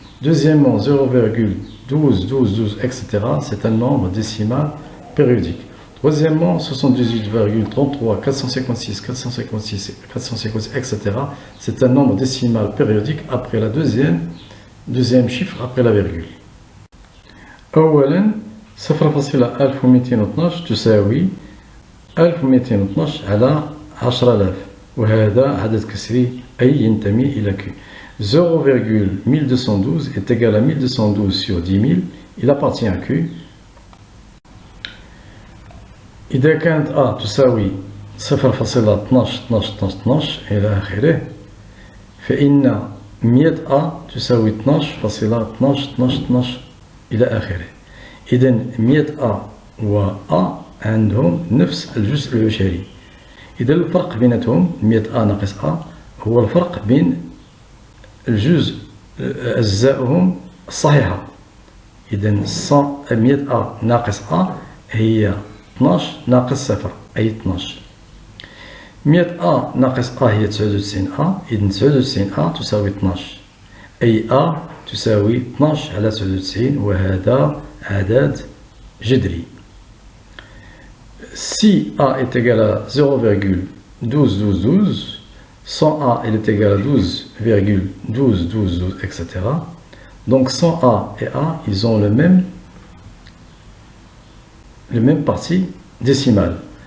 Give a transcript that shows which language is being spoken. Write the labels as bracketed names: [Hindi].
[French] Deuxièmement, 0,1212 etc. c'est un nombre décimal périodique. Troisièmement, 78,33 456 etc. c'est un nombre décimal périodique après la deuxième chiffre après la virgule. [Arabic] أولا 0.1212 تساوي 1212 على 10000 وهذا عدد كسري أي ينتمي إلى Q. [French] 0,1212 est égal à 1212 sur 10 000, il appartient à Q. [Arabic] إذا كانت A تساوي 0.12 إلى آخره فإن 100 A تساوي 12.12 إلى آخره. إذن 100 A و A عندهم نفس الجزء العشري. إذا الفرق بيناتهم 100 A ناقص A هو الفرق بين الجزء أجزائهم الصحيحة. إذن 100 A ناقص A هي 12 ناقص 0 أي 12. 100 A ناقص A هي 99 A. إذن 99 A تساوي 12 أي A تساوي 12 على 99 وهذا عدد جذري. [French] Si A est égal à 0,1212, 100A est égal à 12,1212, etc. Donc 100A et A, ils ont le même partie décimale.